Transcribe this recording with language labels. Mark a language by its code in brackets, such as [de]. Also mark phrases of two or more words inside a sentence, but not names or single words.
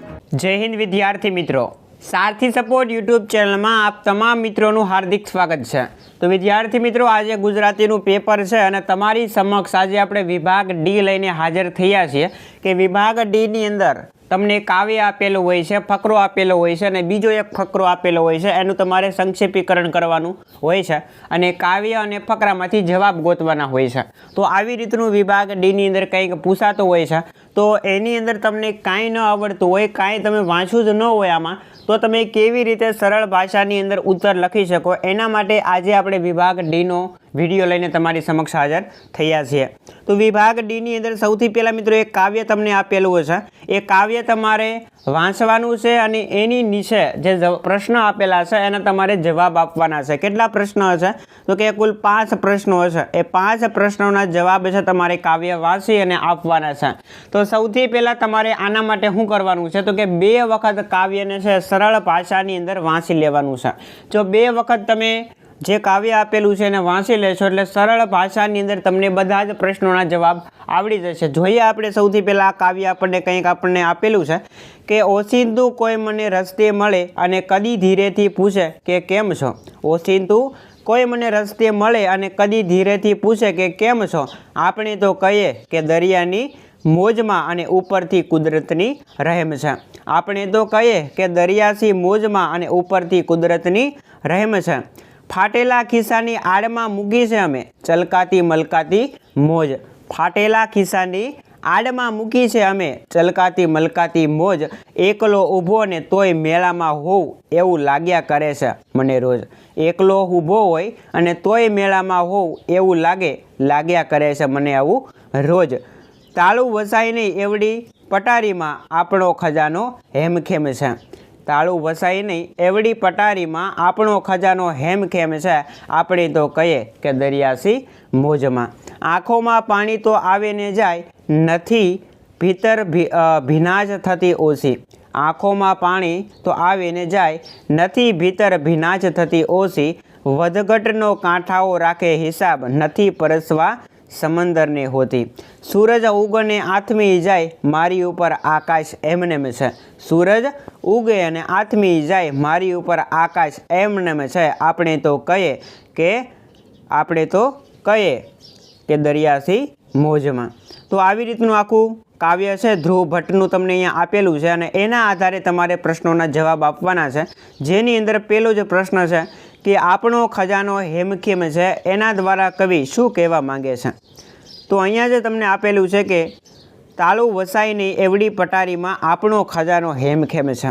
[hi] जय हिंद विद्यार्थी मित्रों, सारथी सपोर्ट यूट्यूब चैनल में आप तमाम मित्रों हार्दिक स्वागत है। तो विद्यार्थी मित्रों, आज गुजराती पेपर है और [gu] તમારી સમક્ષ આજ આપણે વિભાગ ડી લઈને હાજર થયા છીએ કે વિભાગ ડી ની અંદર તમને કાવ્ય આપેલું હોય છે, ફકરો આપેલો હોય છે અને બીજો એક ફકરો આપેલો હોય છે। એનું તમારે સંક્ષેપીકરણ કરવાનું હોય છે અને કાવ્ય અને ફકરામાંથી જવાબ ગોતવાના હોય છે। તો આવી રીતનું વિભાગ ડી ની અંદર કંઈક પૂછાતો હોય છે, તો એની અંદર તમને કાંઈ ન આવડતું હોય, કાંઈ તમે વાંચ્યું જ ન હોય આમાં, તો તમે કેવી રીતે સરળ ભાષાની અંદર ઉત્તર લખી શકો, એના માટે આજે આપણે વિભાગ ડી નો વિડિયો લઈને તમારી સમક્ષ હાજર થયા છીએ। તો વિભાગ ડી ની અંદર સૌથી પહેલા મિત્રો એક કાવ્ય તમને આપેલું છે। એ કાવ્ય તમારે વાંચવાનું છે અને એની નીચે જે પ્રશ્ન આપેલા છે એના તમારે જવાબ આપવાના છે। કેટલા પ્રશ્ન હશે? તો કે કુલ 5 પ્રશ્નો હશે। એ 5 પ્રશ્નોના જવાબ છે તમારે કાવ્ય વાંચી અને આપવાના છે। તો સૌથી પહેલા તમારે આના માટે શું કરવાનું છે? તો કે 2 વખત કાવ્યને છે સરળ ભાષાની અંદર વાંચી લેવાનું છે। જો 2 વખત તમે જે કાવ્ય આપેલું છે એને વાંચી લેશો એટલે સરળ ભાષાની અંદર તમને બધા જ પ્રશ્નોના જવાબ આવડી જશે। જોઈએ આપણે સૌથી પહેલા આ કાવ્ય આપણને કંઈક આપણને આપેલું છે કે ઓચિંતું કોઈ મને રસ્તે મળે અને કદી ધીરેથી પૂછે કે કેમ છો। ઓચિંતું કોઈ મને રસ્તે મળે અને કદી ધીરેથી પૂછે કે કેમ છો, આપણે તો કહીએ કે દરિયાની મોજમાં અને ઉપરથી કુદરતની રહેમ છે। આપણે તો કહીએ કે દરિયાથી મોજમાં અને ઉપરથી કુદરતની રહેમ છે। ફાટેલા ખિસ્સાની આડમાં મૂકી છે અમે ચળકાતી મલકાતી મોજ। ફાટેલા ખિસ્સાની આડમાં મૂકી છે અમે ચળકાતી મલકાતી મોજ। એકલો ઊભો ને તોય મેળામાં હોવ એવું લાગ્યા કરે છે મને રોજ। એકલો ઊભો હોય અને તોય મેળામાં હોવ એવું લાગ્યા કરે છે મને આવું રોજ। તાળું વસાય નહીં એવડી પટારીમાં આપણો ખજાનો હેમખેમ છે। તાળું વસાઈ નહીં એવડી પટારીમાં આપણો ખજાનો હેમખેમ છે, આપણે તો કહીએ કે દરિયાસી મોજમાં। આંખોમાં પાણી તો આવે ને જાય, નથી ભીતર ભીનાશ થતી ઓછી। આંખોમાં પાણી તો આવે ને જાય, નથી ભીતર ભીનાશ થતી ઓછી। વધઘટનો કાંઠાઓ રાખે હિસાબ, નથી પરસવા સમંદર ને હોતી। સૂરજ ઉગને આથમી જાએ, મારી ઉપર આકાશ એમનેમ છે। સૂરજ ઉગે અને આથમી જાએ, મારી ઉપર આકાશ એમનેમ છે, આપણે તો કહે કે દરિયાથી મોજમાં। તો આવી રીતનું આખું કાવ્ય છે ધ્રુવ ભટ્ટનું તમને અહીંયા આપેલું છે અને એના આધારે તમારે પ્રશ્નોના જવાબ આપવાના છે। જેની અંદર પહેલો જ પ્રશ્ન છે કે આપણો ખજાનો હેમખેમ છે, એના દ્વારા કવિ શું કહેવા માંગે છે? તો અહીંયા જે તમને આપેલું છે કે તાળું વસાય નહીં એવડી પટારીમાં આપણો ખજાનો હેમખેમ છે।